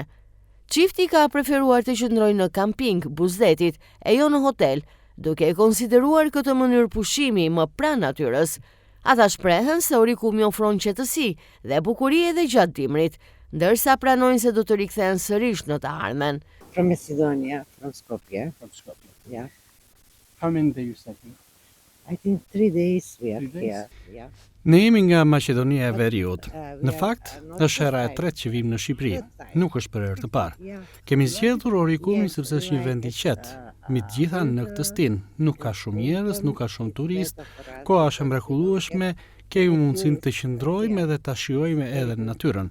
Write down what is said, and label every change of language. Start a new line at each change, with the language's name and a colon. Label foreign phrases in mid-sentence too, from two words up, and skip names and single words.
Albanian: Çifti ka preferuar të qëndrojnë në kamping Buzdetit e jo në hotel, duke e konsideruar këtë mënyrë pushimi më pranë natyrës. Ata shprehen se Orikumi ofron qetësi dhe bukuri edhe gjatë dimrit, ndërsa pranojnë se do të rikthehen sërish në të ardhmen.
English: From Macedonia, from Skopje. From Skopje. Yeah. How many days you stayed here? I think 3 days we are 3 days? here. Yeah.
Albanian: Ne jemi nga Maqedonia e Veriut. Në fakt, është hera e tretë që vim në Shqipëri, nuk është për herë të parë. Kemi zgjedhur Orikumin sepse është një vend i qetë. Mi të gjitha në këtë stin, nuk ka shumë njerëz, nuk ka shumë turist, koha është e mrekullueshme, kemi mundësinë të qëndrojmë edhe ta shijojmë edhe natyrën.